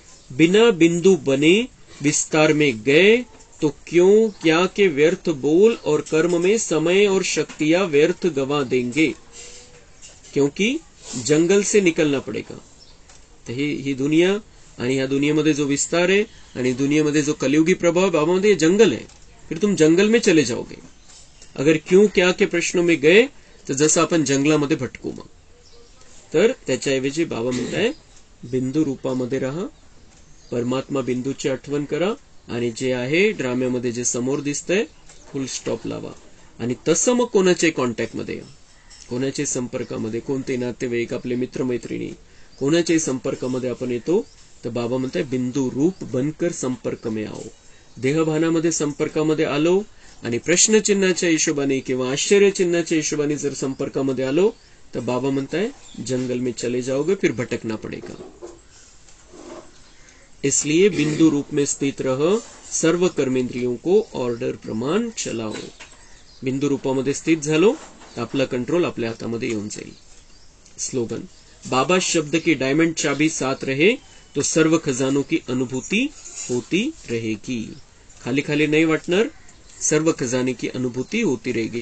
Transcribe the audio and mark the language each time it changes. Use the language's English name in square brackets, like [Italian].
[Hindi] बिना बिंदु बने विस्तार में गए तो क्यों क्या के व्यर्थ बोल और कर्म में समय और शक्तियां व्यर्थ गवा देंगे, क्योंकि जंगल से निकलना पड़ेगा. [Marathi] तर ही दुनिया आणि या दुनियेमध्ये जो विस्तार आहे आणि दुनियेमध्ये जो कलियुगी प्रभाव बाबामध्ये जंगल है. [Hindi] फिर तुम जंगल में चले जाओगे. अगर क्यों क्या के प्रश्नों में गए तर [Marathi] जसं आपण जंगलामध्ये भटकू. मग तर त्याच्याऐवजी बाबा म्हणताय बिंदू रूपामध्ये राहा, परमात्मा बिंदूची आठवण करा, आणि जे आहे ड्राम्यामध्ये जे समोर दिसतंय फुल स्टॉप लावा. आणि तसं मग कोणाच्या कॉन्टॅक्टमध्ये, कोणाच्या संपर्कामध्ये, कोणते नातेवाईक, आपले मित्रमैत्रिणी, कोणाच्याही संपर्कामध्ये आपण येतो तर बाबा म्हणताय [Hindi] बिंदू रूप बनकर संपर्क में आओ. [Marathi] देहभानामध्ये संपर्कामध्ये आलो आणि प्रश्नचिन्हाच्या हिशोबाने किंवा आश्चर्यचिन्हाच्या हिशोबाने जर संपर्कामध्ये आलो तर बाबा म्हणताय [Hindi] जंगल में चले जाओगे, फिर भटकना पड़ेगा. इसलिए बिंदु रूप में स्थित रह सर्व कर्मेंद्रियों को ऑर्डर प्रमाण चलाओ. [Marathi] बिंदू रूपामध्ये स्थित झालो तर आपला कंट्रोल आपल्या हातामध्ये येऊन जाईल. स्लोगन, [Hindi] बाबा शब्द की डायमंड चाबी साथ रहे तो सर्व खजानों की अनुभूति होती रहेगी. [Marathi] खाली खाली नाही वाटणार, [Hindi] सर्व खजाने की अनुभूती होती रहेगी.